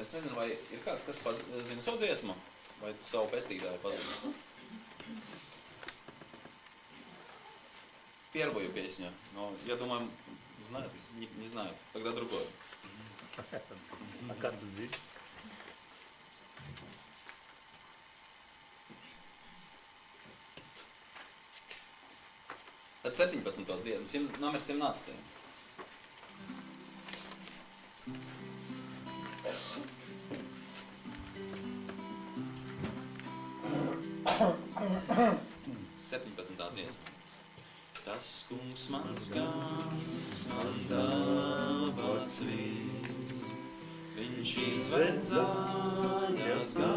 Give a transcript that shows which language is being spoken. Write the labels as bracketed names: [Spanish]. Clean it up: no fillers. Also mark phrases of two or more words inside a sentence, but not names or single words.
[Latvian] Es nezinu, vai ir kāds, kas zina savu dziesmu, vai tu savu pestītāju pazīsti. [Russian] Первую песню. Но я думаю, знают, не знают. Тогда другую. А как здесь? [Latvian] Tad 17. dziesmu, numur 17. Tas kungs mans gans, man dāvāts vīns, viņš izved zaļas